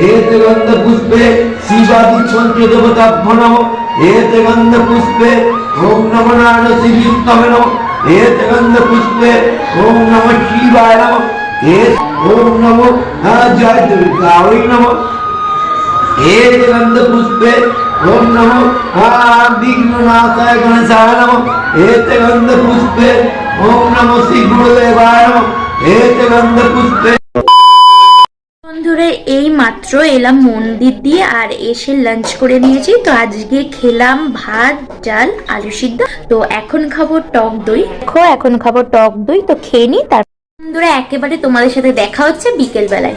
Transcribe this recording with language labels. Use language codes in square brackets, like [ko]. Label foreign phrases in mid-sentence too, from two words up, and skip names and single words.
[sa] एते गन्धपुष्पे शिवादिच्छन्त्य देवताभ्यो नमः एते गन्धपुष्पे ओम नमो नारायण शिवाय नमः एते गन्धपुष्पे ओम नमः शिवाय नमः ओम नमो जय दुर्गावै नमः एते गन्धपुष्पे ओम नमो विघ्ननाशाय गणेशाय नमः एते गन्धपुष्पे ओम नमो श्री गुरुदेवाय नमः एते गन्धपुष्पे। [bn] বন্ধুরা এই মাত্র এলাম মন্দির দিয়ে আর এসে লাঞ্চ করে নিয়েছি। তো আজকে খেলাম ভাত ডাল আলু সিদ্ধ, তো এখন খাবো টক দই। তো খেয়ে নি। তার বন্ধুরা একেবারে তোমাদের সাথে দেখা হচ্ছে বিকেল বেলায়।